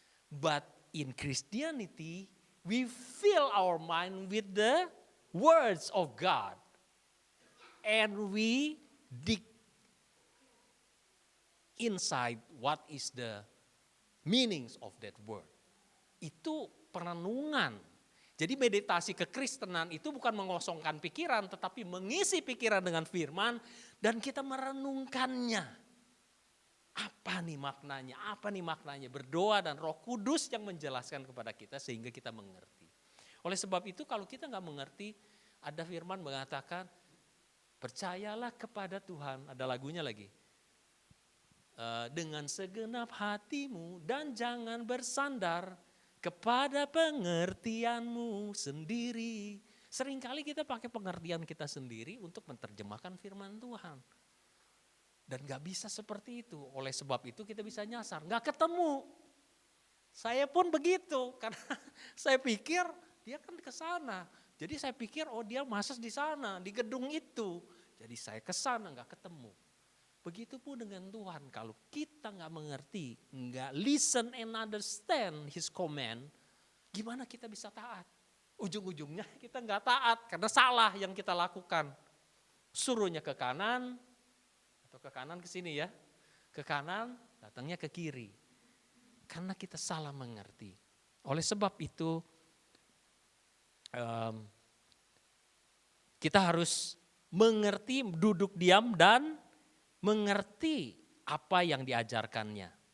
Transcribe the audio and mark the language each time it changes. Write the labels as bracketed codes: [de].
[en] But in Christianity, we fill our mind with the words of God. And we dig inside what is the meanings of that word. [id] Itu perenungan. Jadi meditasi kekristenan itu bukan mengosongkan pikiran, tetapi mengisi pikiran dengan firman dan kita merenungkannya. Apa nih maknanya? Berdoa dan Roh Kudus yang menjelaskan kepada kita sehingga kita mengerti. Oleh sebab itu kalau kita nggak mengerti, ada firman mengatakan, percayalah kepada Tuhan, ada lagunya lagi. Dengan segenap hatimu dan jangan bersandar kepada pengertianmu sendiri. Seringkali kita pakai pengertian kita sendiri untuk menerjemahkan firman Tuhan. Dan gak bisa seperti itu. Oleh sebab itu kita bisa nyasar. Gak ketemu. Saya pun begitu. Karena saya pikir dia kan ke sana. Jadi saya pikir oh dia masuk di sana. Di gedung itu. Jadi saya ke sana gak ketemu. Begitupun dengan Tuhan. Kalau kita gak mengerti. Gak [en] listen and understand His command. [id] Gimana kita bisa taat? Ujung-ujungnya kita gak taat. Karena salah yang kita lakukan. Suruhnya ke kanan. Atau ke kanan ke sini ya. Ke kanan datangnya ke kiri. Karena kita salah mengerti. Oleh sebab itu kita harus mengerti, duduk diam dan mengerti apa yang diajarkannya.